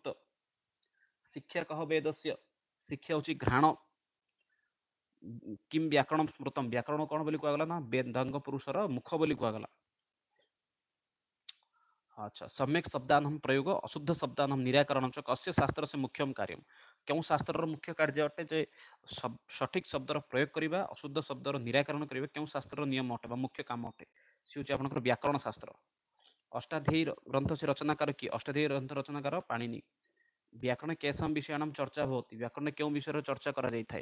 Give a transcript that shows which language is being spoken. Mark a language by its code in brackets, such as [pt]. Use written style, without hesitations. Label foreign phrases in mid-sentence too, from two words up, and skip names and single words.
[sa] ଶିକ୍ଷା କହ ବେଦସ୍ୟ? [or] ଶିକ୍ଷା ହେଉଛି ଘ୍ରାଣ। [sa] କିମ୍ ବ୍ୟାକରଣ ସ୍ମୃତମ? [or] ବ୍ୟାକରଣ କଣ ବୋଲି କୁହାଗଲା ନା ବେଦାଙ୍ଗ ପୁରୁଷର ମୁଖ ବୋଲି କୁହାଗଲା। [sa] ଆଚ୍ଛା, ସମ୍ୟକ୍ ଶବ୍ଦାନମ୍ ପ୍ରୟୋଗ ଅଶୁଦ୍ଧ ଶବ୍ଦାନମ୍ ନିରାକରଣ च कस्य शास्त्र से मुख्यम कार्यम? [or] କେଉଁ ଶାସ୍ତ୍ରର ମୁଖ୍ୟ କାର୍ଯ୍ୟ ଅଟେ ଯେ ସଠିକ ଶବ୍ଦର ପ୍ରୟୋଗ କରିବା, ଅଶୁଦ୍ଧ ଶବ୍ଦର ନିରାକରଣ କରିବା କେଉଁ ଶାସ୍ତ୍ରର ନିୟମ ଅଟେ ବା ମୁଖ୍ୟ କାମ ଅଟେ? ସେ ହେଉଛି ଆପଣଙ୍କର ବ୍ୟାକରଣ ଶାସ୍ତ୍ର। ଅଷ୍ଟାଧ୍ୟାୟୀ ଗ୍ରନ୍ଥ ସେ ରଚନାକାର କିଏ? ଅଷ୍ଟାଧ୍ୟାୟୀ ଗ୍ରନ୍ଥ ରଚନାକାର ପାଣିନି। [sa] ବ୍ୟାକରଣ କେଶମ ବିଷୟାଣମ ଚର୍ଚ୍ଚା ଭବତି? [or] ବ୍ୟାକରଣରେ କେଉଁ ବିଷୟରେ ଚର୍ଚ୍ଚା କରାଯାଇଥାଏ?